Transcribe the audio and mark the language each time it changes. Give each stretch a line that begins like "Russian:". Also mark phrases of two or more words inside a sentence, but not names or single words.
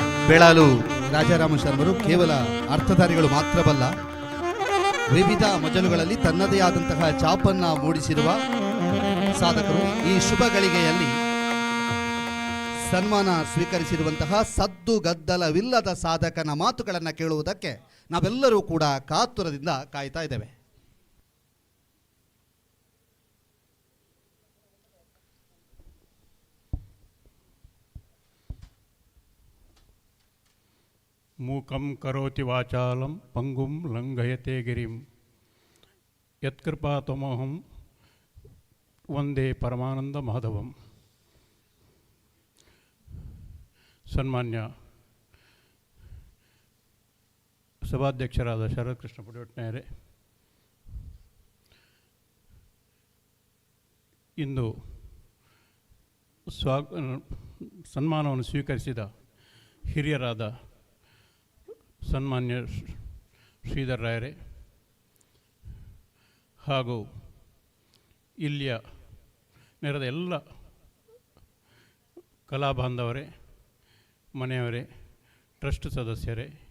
Kannada: ಬೆಳಲು ರಾಜಾರಾಮ ಶರ್ಮರು ಕೇವಲ ಅರ್ಥಧಾರಿಗಳು ಮಾತ್ರವಲ್ಲ, ವಿವಿಧ ಮಜಲುಗಳಲ್ಲಿ ತನ್ನದೇ ಆದಂತಹ ಛಾಪನ್ನ ಮೂಡಿಸಿರುವ ಸಾಧಕರು. ಈ ಶುಭ ಗಳಿಗೆಯಲ್ಲಿ ಸನ್ಮಾನ ಸ್ವೀಕರಿಸಿರುವಂತಹ ಸದ್ದು ಗದ್ದಲವಿಲ್ಲದ ಸಾಧಕನ ಮಾತುಗಳನ್ನು ಕೇಳುವುದಕ್ಕೆ ನಾವೆಲ್ಲರೂ ಕೂಡ ಕಾತುರದಿಂದ ಕಾಯ್ತಾ ಇದ್ದೇವೆ.
Sanskrit: ಮೂಕಂ ಕರೋತಿ ವಾಚಾಲಂ ಪಂಗುಂ ಲಂಘಯತೆ ಗಿರಿಂ ಯತ್ಕೃಪಾತಮೋಹಂ ವಂದೇ ಪರಮಾನಂದ ಮಾಧವಂ.
Kannada: ಸನ್ಮಾನ್ಯ ಸಭಾಧ್ಯಕ್ಷರಾದ ಶರತ್ ಕೃಷ್ಣ ಪುಡಿಯೊಟ್ನೆಯರೇ, ಇಂದು ಸನ್ಮಾನವನ್ನು ಸ್ವೀಕರಿಸಿದ ಹಿರಿಯರಾದ ಸನ್ಮಾನ್ಯ ಶ್ರೀಧರ್ ರಾಯರೇ ಹಾಗೂ ಇಲ್ಲಿಯ ನೆರೆದ ಎಲ್ಲ ಕಲಾಬಾಂಧವರೇ, ಮನೆಯವರೇ, ಟ್ರಸ್ಟ್ ಸದಸ್ಯರೇ,